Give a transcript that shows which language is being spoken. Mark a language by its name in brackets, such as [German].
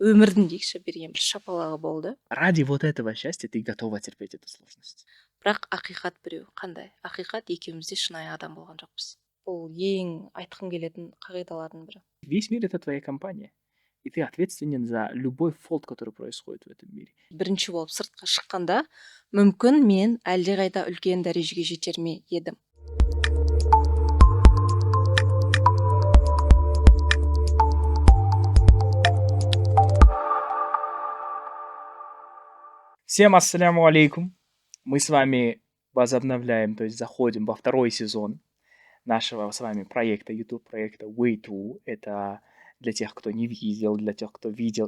[Kazakh] өмірдің дейікші берген бір шапалағы болды. [Russian] Ради вот этого счастья ты готова терпеть эту сложность. [Kazakh] Бірақ ақиқат біреу. Қандай? Ақиқат екеуміз де шынайы адам болған жоқпыз. Бұл ең айтқым келетін қағидалардың бірі. [Russian] Весь мир — это твоя компания. И ты ответственен за любой фолт, который происходит в этом мире. [Kazakh] Бірінші болып сыртқа шыққанда, мүмкін мен әлдеқайда үлкен дәрежеге жетер ме едім. [Russian] Всем ассаляму алейкум. Мы с вами возобновляем, то есть заходим во второй сезон нашего с вами проекта, YouTube-проекта Way2. Это для тех, кто не видел, для тех, кто видел.